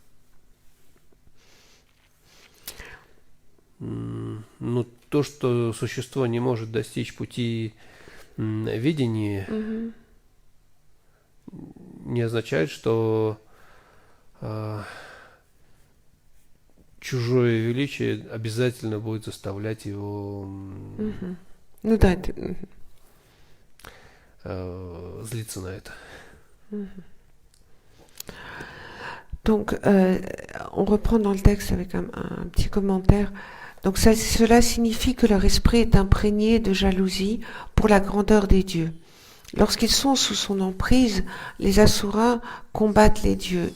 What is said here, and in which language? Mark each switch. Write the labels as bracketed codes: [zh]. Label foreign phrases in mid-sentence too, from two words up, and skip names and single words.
[ru] Ну, то, что существо не может достичь пути видения, не означает, что чужое величие обязательно будет заставлять его ну, да, злиться на это. [fr] Donc, on reprend dans le texte avec un petit commentaire. Donc, cela signifie que leur esprit est imprégné de jalousie pour la grandeur des dieux. Lorsqu'ils sont sous son emprise, les asuras combattent les dieux.